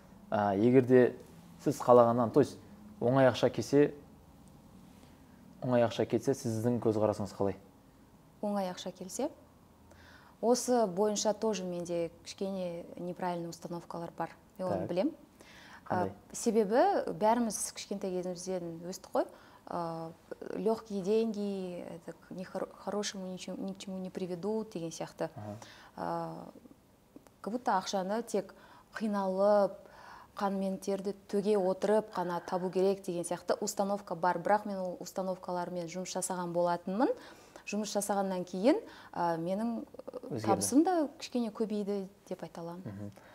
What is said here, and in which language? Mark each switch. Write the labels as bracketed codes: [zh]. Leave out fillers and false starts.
[kk] Егерде сіз қалағаннан, [ru] то есть [kk] оңай ақша кетсе, сіздің көзқарасыңыз қалай? Оңай ақша келсе, осы бойынша тоже менде кішкене неправильный установкалар бар. Мен оны білем. Себебі бәріміз кішкентай кезімізден өстік қой. [ru] Легкие деньги, ни хорошему ни к чему не приведут [kk] деген сияқты. [ru] Как будто [kk] ақшаны тек қиналып, қан мен терді төге отырып қана табу керек деген сияқты установка бар. Бірақ мен ол установкалармен жұмыс жасаған болатынмын. Жұмыс жасағаннан кейін менің табысым да кішкене көбейді деп айта аламын.